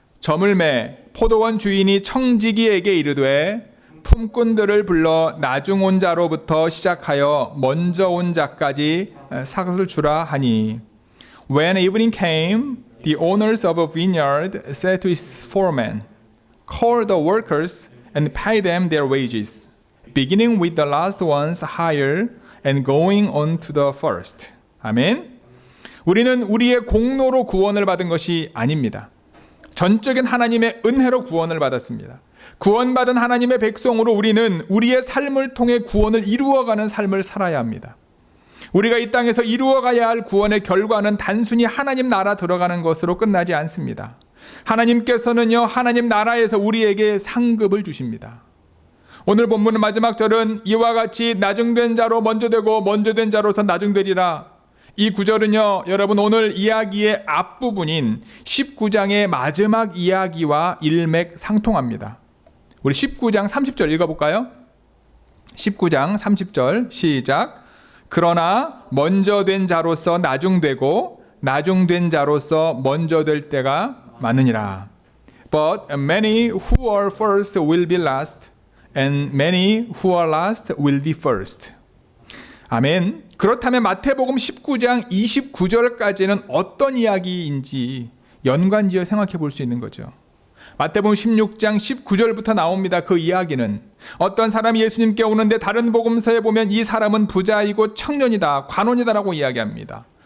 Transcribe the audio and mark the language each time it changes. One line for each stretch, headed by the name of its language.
Korean: 저물매 포도원 주인이 청지기에게 이르되 품꾼들을 불러 나중 온 자로부터 시작하여 먼저 온 자까지 삭을 주라 하니
English: When evening came, the owners of a vineyard said to his foreman, Call the workers and pay them their wages, beginning with the last one's hire and going on to the first.
Korean: 아멘. 우리는 우리의 공로로 구원을 받은 것이 아닙니다. 전적인 하나님의 은혜로 구원을 받았습니다. 구원받은 하나님의 백성으로 우리는 우리의 삶을 통해 구원을 이루어가는 삶을 살아야 합니다. 우리가 이 땅에서 이루어가야 할 구원의 결과는 단순히 하나님 나라 들어가는 것으로 끝나지 않습니다. 하나님께서는요, 하나님 나라에서 우리에게 상급을 주십니다. 오늘 본문의 마지막 절은 이와 같이 나중된 자로 먼저 되고 먼저 된 자로서 나중되리라. 이 구절은요, 여러분 오늘 이야기의 앞부분인 19장의 마지막 이야기와 일맥상통합니다. 우리 19장 30절 읽어볼까요? 19장 30절 시작. 그러나 먼저 된 자로서 나중되고 나중된 자로서 먼저 될 때가 많으니라.
English: But many who are first will be last, and many who are last will be first.
Korean: 아멘. 그렇다면 마태복음 19장 29절까지는 어떤 이야기인지 연관지어 생각해 볼 수 있는 거죠. 마태복음 16장 19절부터 나옵니다. 그 이야기는 어떤 사람이 예수님께 오는데 다른 복음서에 보면 이 사람은 부자이고 청년이다, 관원이다라고 이야기합니다.